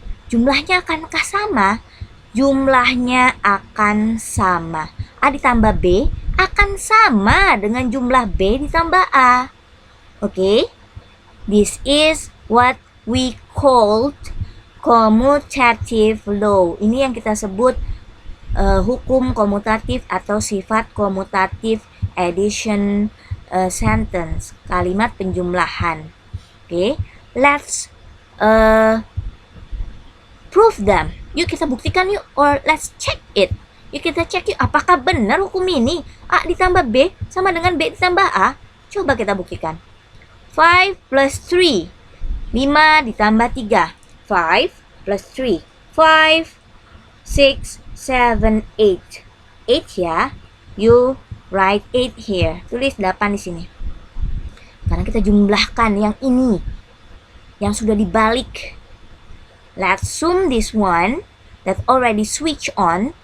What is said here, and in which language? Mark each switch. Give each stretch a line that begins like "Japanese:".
Indonesian: Jumlahnya akankah sama? Jumlahnya akan sama. A ditambah B akan sama dengan jumlah B ditambah A.
English: Okay? This is what we called commutative law.
Indonesian: Ini yang kita sebut hukum komutatif atau sifat komutatif
English: addition sentence.
Indonesian: Kalimat penjumlahan.
English: Okay? Let's prove them.
Indonesian: Yuk kita buktikan yuk,
English: or let's check it.
Indonesian: Yuk kita cek yuk, apakah benar hukum ini? A ditambah B sama dengan B ditambah A. Coba kita buktikan. 5 plus 3. 5 ditambah 3. 5 plus 3. 5, 6, 7, 8. 8 ya.
English: You write 8 here.
Indonesian: Tulis 8 di sini. Karena kita jumlahkan yang ini. Yang sudah dibalik.
English: Let's zoom this one that already switch on.